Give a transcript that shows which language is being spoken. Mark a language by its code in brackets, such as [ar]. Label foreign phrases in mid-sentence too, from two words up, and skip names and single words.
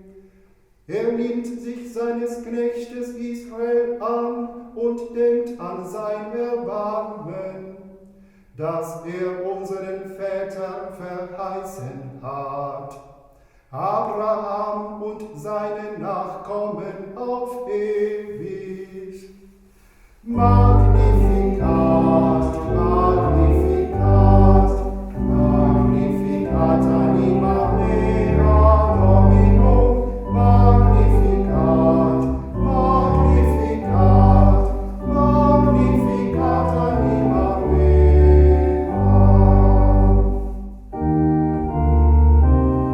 [de] Er nimmt sich seines Knechtes Israel an und denkt an sein Erbarmen, das er unseren Vätern verheißen hat, Abraham und seine Nachkommen auf ewig. [la] Magnificat, Magnificat, Magnificat anima mea Domino, Magnificat, Magnificat, Magnificat anima mea.